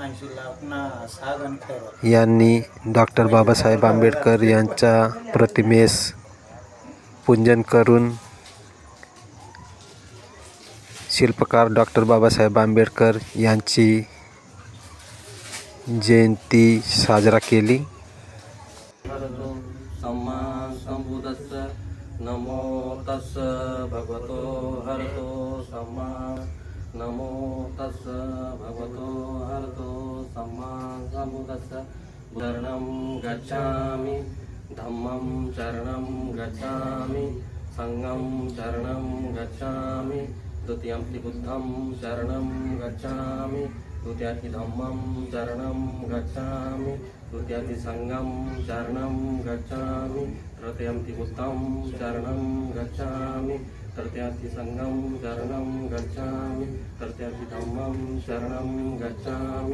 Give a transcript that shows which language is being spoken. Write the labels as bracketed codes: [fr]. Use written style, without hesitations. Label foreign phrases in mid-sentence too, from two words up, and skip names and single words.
[mr] यांनी डॉक्टर बाबासाहेब आंबेडकर यांच्या प्रतिमेस पूजन करून शिल्पकार डॉक्टर बाबासाहेब आंबेडकर यांची जयंती साजरा केली. [pi] नमो तस् भगवतो हरतो सम्मा नमो तस् भगवतो हरतो सम्मा सम्बुद्धस्स शरणं गच्छामि धम्मं शरणं गच्छामि संघं शरणं गच्छामि द्वितीयंपि बुद्धं शरणं गच्छामि द्वितीयंपि धम्मं शरणं गच्छामि तृतीयंपि संघं शरणं गच्छामि तृतीयंपि बुद्धं शरणं गच्छामि तृतीयंपि संघं शरणं गच्छामि तृतीयंपि धम्मं शरणं गच्छामि.